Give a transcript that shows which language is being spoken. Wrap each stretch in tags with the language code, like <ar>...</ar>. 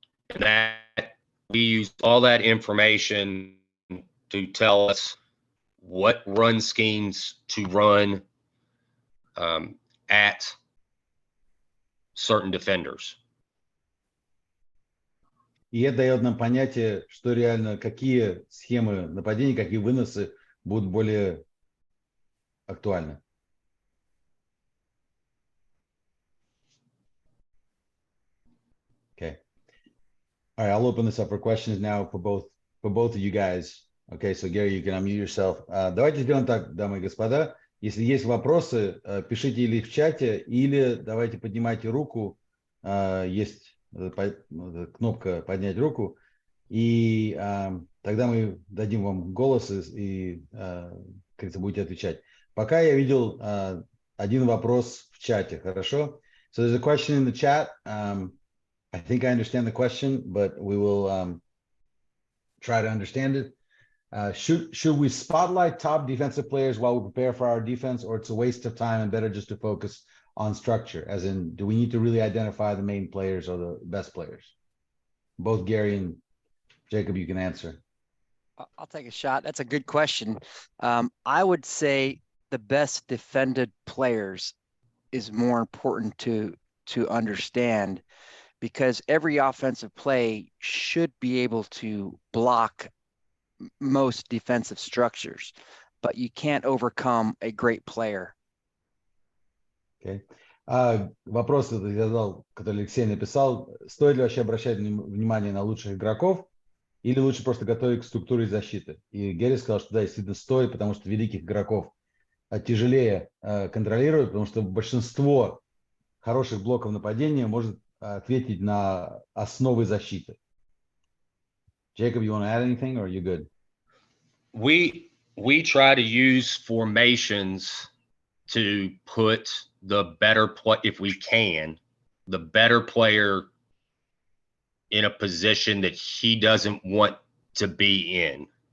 <en>And that we use all that information to tell us what run schemes to run at certain defenders.</en> <ru>И это дает нам понятие, что реально, какие схемы нападения, какие выносы будут более актуальны.</ru> <en>All right, I'll open this up for questions now for both of you guys. Okay, so Gary, you can unmute yourself.</en> <ru>Давайте сделаем так, дамы и господа. Если есть вопросы, пишите или в чате, или давайте поднимайте руку. Есть кнопка «Поднять руку». И тогда мы дадим вам голос и как-то будете отвечать. Пока я видел один вопрос в чате, хорошо?</ru> <en>So there's a question in the chat. I think I understand the question, but we will try to understand it. Should we spotlight top defensive players while we prepare for our defense, or it's a waste of time and better just to focus on structure? As in, do we need to really identify the main players or the best players? Both Gary and Jacob, you can answer. I'll take a shot. That's a good question. I would say the best defended players is more important to understand, because every offensive play should be able to block most defensive structures, but you can't overcome a great player. Okay.</en> <ru>Вопрос, который Алексей написал, стоит ли вообще обращать внимание на лучших игроков или лучше просто готовить к структуре защиты? И Герри сказал, что да, действительно стоит, потому что великих игроков тяжелее контролировать, потому что большинство хороших блоков нападения может ответить на основы защиты.</ru> <en>Jacob, you want to add anything, or are you good? We try to use formations to put the better play, if we can, the better player in a position that he doesn't want to be in.</en>